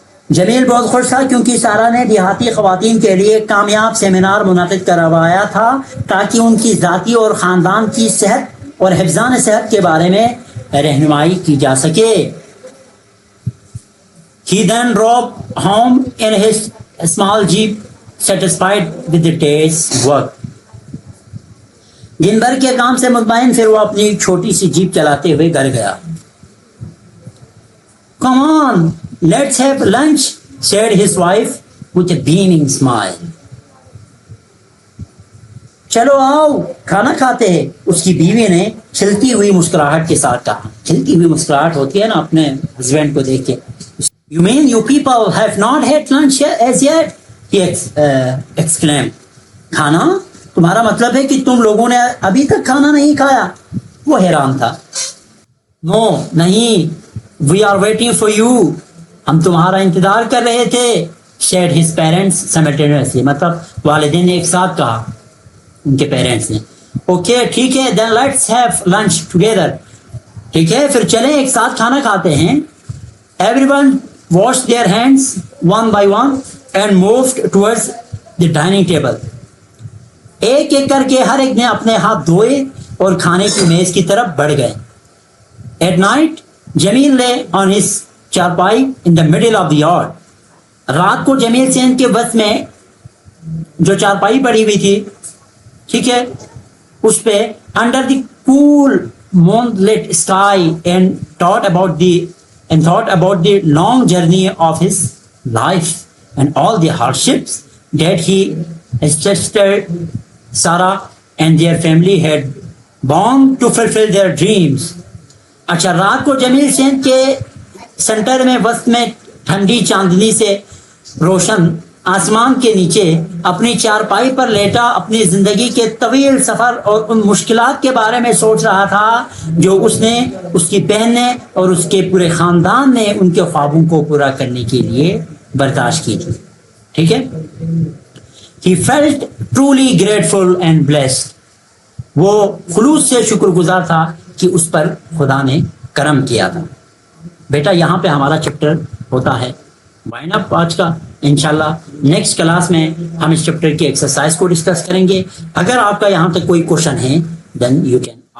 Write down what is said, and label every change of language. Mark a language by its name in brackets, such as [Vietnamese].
[Hindi] जमील बहुत खुश था क्योंकि सारा ने देहाती ख़वातीन के लिए कामयाब सेमिनार मुनक़िद करवाया था ताकि उनकी ज़ाती और ख़ानदान की सेहत और हिफ़्ज़ान सेहत के बारे में रहनुमाई की जा सके. [English] He then drove home in his small jeep, satisfied with the day's work. [Hindi] दिन भर के काम से मुतमईन फिर वो अपनी छोटी सी जीप चलाते हुए घर गया. [English] Come on, let's have lunch, said his wife with a beaming smile. [Hindi] चलो आओ खाना खाते हैं, उसकी बीवी ने खिलती हुई मुस्कुराहट के साथ कहा. खिलती हुई मुस्कुराहट होती है ना अपने हस्बैंड को देख के. [English] You mean you people have not had lunch as yet? He exclaimed. खाना? [Hindi] तुम्हारा मतलब है कि तुम लोगों ने अभी तक खाना नहीं खाया? वो हैरान था. [English] No, नहीं. We are waiting for you. [Hindi] हम तुम्हारा इंतजार कर रहे थे, [English] said his parents simultaneously. [Hindi] मतलब वालिदैन ने एक साथ कहा, उनके पेरेंट्स ने. [English] Okay, [Hindi] ठीक है, [English] then let's have lunch together. [Hindi] ठीक है, फिर चलें एक साथ खाना खाते हैं. [English] Everyone washed their hands one by one and moved towards the dining table. [Hindi] एक एक करके हर एक ने अपने हाथ धोए और खाने की मेज की तरफ बढ़ गए. [English] At night, Jamil lay on his charpai in the middle of the yard. [Hindi] रात को जमील सेन के वक्त में जो चारपाई पड़ी हुई थी, ठीक है, उस पे [English] under the cool moonlit sky and thought about the long journey of his life and all the hardships that he, his sister Sarah and their family had borne to fulfill their dreams. [Hindi] अच्छा, रात को जमील सेन के centre में वक्त में ठंडी चांदनी से रोशन आसमान के नीचे अपनी चारपाई पर लेटा अपनी जिंदगी के तवील सफर और उन मुश्किलात के बारे में सोच रहा था जो उसने, उसकी बहन ने और उसके पूरे खानदान ने उनके ख्वाबों को पूरा करने के लिए बर्दाश्त की थी. ठीक है. [English] He felt truly grateful and blessed. [Hindi] वो खुलूस से शुक्रगुजार था कि उस पर खुदा ने करम किया था. बेटा यहाँ पे हमारा चैप्टर होता है वाइंड अप आज का. इंशाल्लाह नेक्स्ट क्लास में हम इस चैप्टर की एक्सरसाइज को डिस्कस करेंगे. अगर आपका यहाँ तक कोई क्वेश्चन है [English] then you can